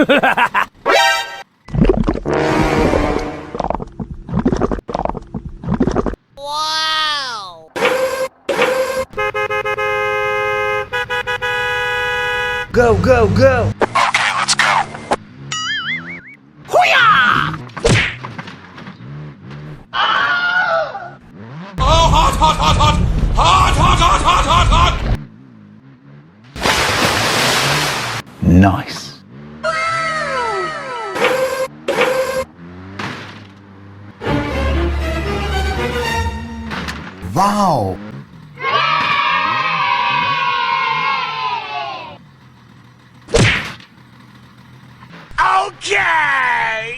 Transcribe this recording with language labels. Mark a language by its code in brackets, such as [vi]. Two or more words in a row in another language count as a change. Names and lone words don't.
[en] Wow! Go, go, go! Okay, let's go. Hoo-yah! Oh, hot, hot, hot, hot! Hot, hot, hot, hot, hot, hot! Nice. Wow! Okay!